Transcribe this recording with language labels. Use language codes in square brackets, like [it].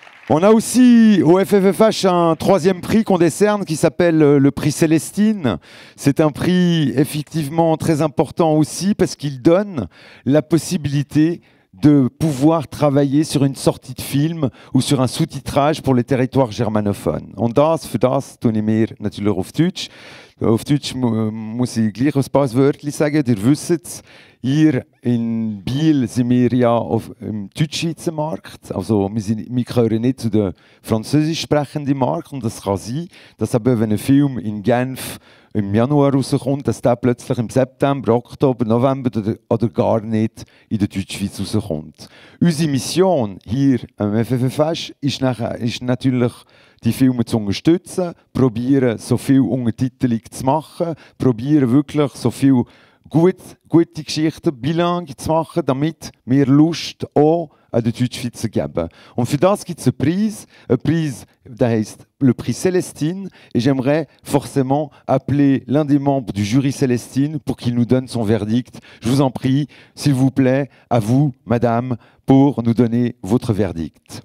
[fr] On a aussi au FFFH un 3e prix qu'on décerne qui s'appelle le prix Célestine. C'est un prix effectivement très important aussi parce qu'il donne la possibilité de pouvoir travailler sur une sortie de film ou sur un sous-titrage pour les territoires germanophones. [de] Und für das tun wir natürlich auf Deutsch. Auf Deutsch muss ich gleich ein paar Wörter sagen. Ihr wisst es, hier in Biel sind wir ja auf dem Deutschschweizer Markt. Also wir gehören nicht zu den französisch sprechenden Markt. Und das kann sein, dass eben, wenn ein Film in Genf im Januar rauskommt, dass der plötzlich im September, Oktober, November oder gar nicht in der Deutschschweiz rauskommt. Unsere Mission hier am FFFH ist natürlich, die Filme zu unterstützen, probieren, so viel Untertitelung zu machen, probieren wirklich so viel gute Geschichten bilingue zu machen, damit wir Lust auch à de Deutschschweizer geben. Und für das gibt es einen Preis, der heißt [fr] le prix Célestine, et j'aimerais forcément appeler l'un des membres du jury Célestine pour qu'il nous donne son verdict. Je vous en prie, s'il vous plaît, à vous, madame, pour nous donner votre verdict.